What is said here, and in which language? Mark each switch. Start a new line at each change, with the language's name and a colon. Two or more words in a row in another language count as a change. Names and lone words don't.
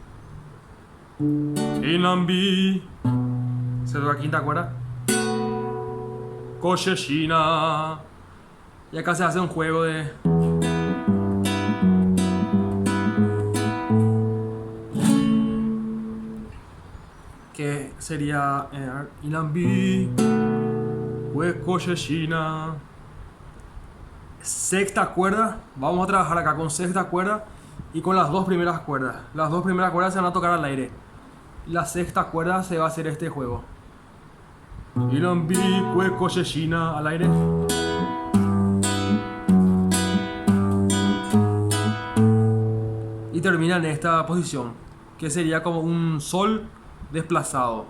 Spanish: Inambi. Se toca quinta cuerda. Cochechina. Y acá se hace un juego de... que sería... Inambi. Cochechina. Sexta cuerda. Vamos a trabajar acá con sexta cuerda y con las dos primeras cuerdas. Las dos primeras cuerdas se van a tocar al aire. La sexta cuerda se va a hacer este juego. Inambi, Cochechina al aire. Y termina en esta posición, que sería como un sol desplazado.